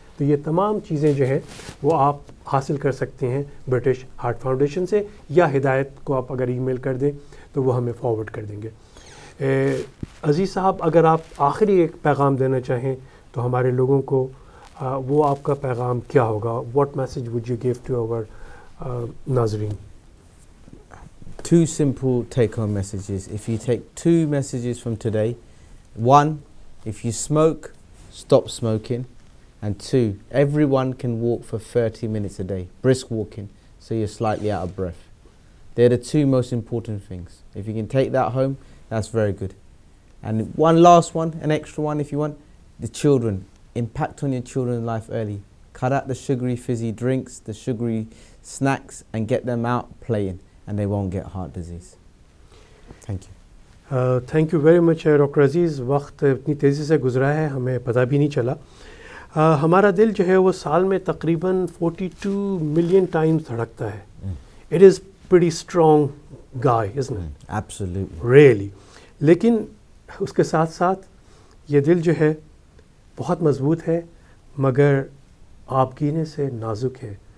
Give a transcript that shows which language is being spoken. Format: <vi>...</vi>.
<ur>تو یہ تمام چیزیں جو ہیں وہ آپ حاصل کر سکتے ہیں برٹش ہارٹ فاؤنڈیشن سے, یا ہدایت کو آپ اگر ای میل کر دیں تو وہ ہمیں فارورڈ کر دیں گے. عزیز صاحب, اگر آپ آخری ایک پیغام دینا چاہیں تو ہمارے لوگوں کو, وہ آپ کا پیغام کیا ہوگا؟</ur> <en>What message would you give to our ناظرین؟ Two simple take-home messages. If you take 2 messages from today, 1, if you smoke, stop smoking. And 2, everyone can walk for 30 minutes a day, brisk walking, so you're slightly out of breath. They're the 2 most important things. If you can take that home, that's very good. And one last one, an extra one if you want, the children. Impact on your children's life early. Cut out the sugary fizzy drinks, the sugary snacks, and get them out playing. And they won't get heart disease. Thank you. Thank you very much doctor Aziz.</en> <ur>وقت اتنی تیزی سے گزرا ہے ہمیں پتہ بھی نہیں چلا. ہمارا دل جو ہے وہ سال میں تقریباً 42 ملین ٹائمز دھڑکتا ہے.</ur> <en>It is pretty strong guy, isn't it? Absolutely. Really.</en> <ur>لیکن اس کے ساتھ ساتھ یہ دل جو ہے بہت مضبوط ہے مگر آپ گینے سے نازک ہے.</ur>